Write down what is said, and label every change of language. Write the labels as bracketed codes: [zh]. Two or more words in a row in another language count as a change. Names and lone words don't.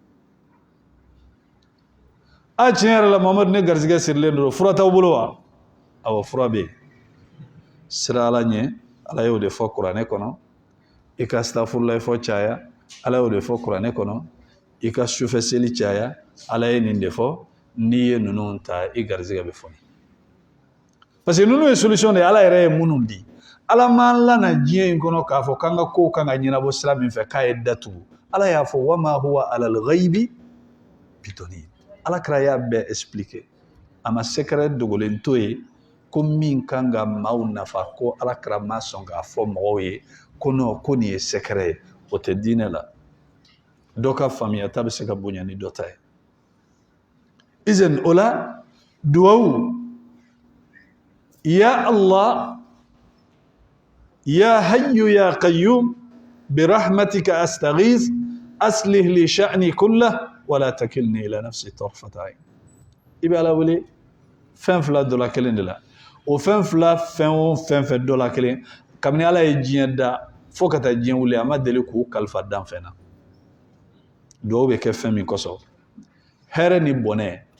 [bm] a tiɲɛ yɛrɛ la Muhamadu ne garizigɛ sirilen don fura t'aw bolo wa awɔ fura bɛ yen sira ala ɲɛ ala y'o de fɔ kuranɛ kɔnɔ i ka astafurulayi fɔ caya ala y'o de fɔ kuranɛ kɔnɔ i ka sufɛ seli caya ala ye nin de fɔ n'i ye ninnu ta i garizigɛ bɛ fɔni [fr] parce que [bm] ninnu ye solution de ye ala yɛrɛ ye minnu di ala m'an lana diɲɛ in kɔnɔ k'a fɔ k'an ka kow kan ka ɲɛnabɔ sira min fɛ k'a ye datugu ala y'a fɔ [ar] وما هو على الغيب بضنين [bm] ala kira y'a bɛɛ expliquer a ma secret dogolen to ye ko min kan ka maaw nafa ko ala kira ma sɔn k'a fɔ mɔgɔw ye ko non ko nin ye secret ye o tɛ diinɛ la dɔ ka faamuyata bɛ se ka bonya ni dɔ ta ye izan o la duwawu [ar] يا الله يا حي يا قيوم برحمتك أستغيث أصلح لي شأني كله ولا تكلني إلى نفسي طرفة عين [bm] i bɛ ala wele fɛn fila dɔ la kelen de la o fɛn fila fɛn o fɛn fɛn dɔ la kelen kabini ala ye diɲɛ da fo ka taa diɲɛ wuli a ma deli k'u kalifa dan fɛn na duwawu bɛ kɛ fɛn min kosɔn hɛrɛ ni bɔnɛ